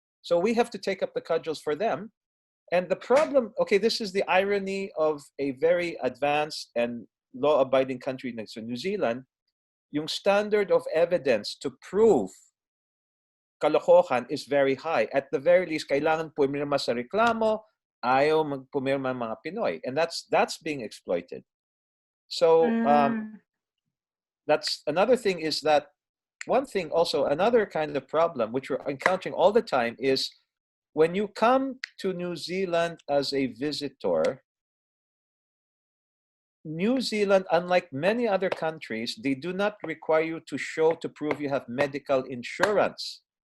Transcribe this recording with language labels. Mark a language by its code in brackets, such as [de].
[en] So we have to take up the cudgels for them. And the problem, okay, this is the irony of a very advanced and law-abiding country like New Zealand. [tl] Yung [en] standard of evidence to prove [tl] kalokohan [en] is very high. At the very least, [tl] kailangan pumirma sa reklamo, ayaw magpumirma ng mga Pinoy. [en] And that's being exploited. So that's another thing is that one thing also, another kind of problem which we're encountering all the time is when you come to New Zealand as a visitor, New Zealand, unlike many other countries, they do not require you to prove you have medical insurance.